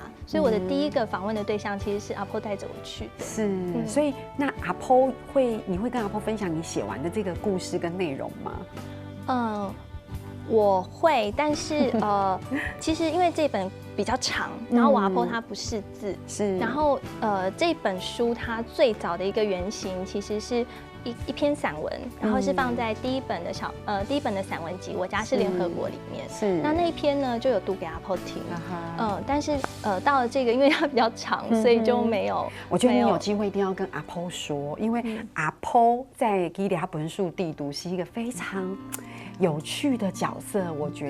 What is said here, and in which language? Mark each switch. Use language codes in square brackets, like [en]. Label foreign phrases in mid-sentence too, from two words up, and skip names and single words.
[zh] 所以我的第一個訪問的對象其實是阿婆帶着我去的。是，所以那阿婆你會跟阿婆分享你寫完的這個故事跟內容嗎？我會，但是其實因為這本比較長，然後我阿婆她不識字，然後這本書它最早的一個原型其實是一篇散文，然后是放在第一本的散文集《我家是联合国》里面。是。那一篇呢，就有读给阿婆听。但是到了这个，因为它比较长，所以就没有。我觉得你有机会一定要跟阿婆说，因为阿婆在给他本书地读是一个非常有趣的角色，我觉